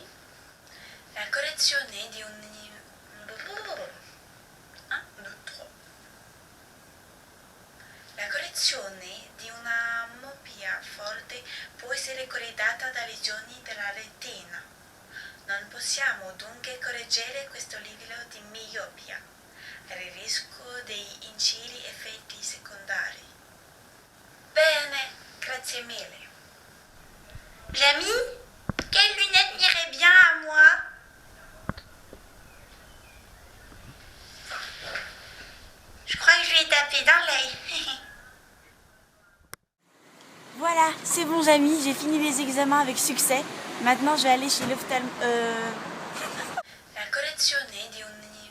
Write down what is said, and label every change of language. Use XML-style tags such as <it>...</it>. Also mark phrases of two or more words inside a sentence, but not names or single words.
<it>La correzione di una miopia forte può essere corredata da lesioni della retina. Non possiamo dunque correggere questo livello di miopia, per il rischio dei incidi effetti secondari. Bene, grazie mille.</it> <fr>Jamy, quelle lunette m'irait bien à moi? Je crois que je vais taper dans l'œil. Voilà, c'est bon Jamy, j'ai fini les examens avec succès. Maintenant je vais aller chez l'ophtalmologiste.</fr> <it>La correzione di un...</it>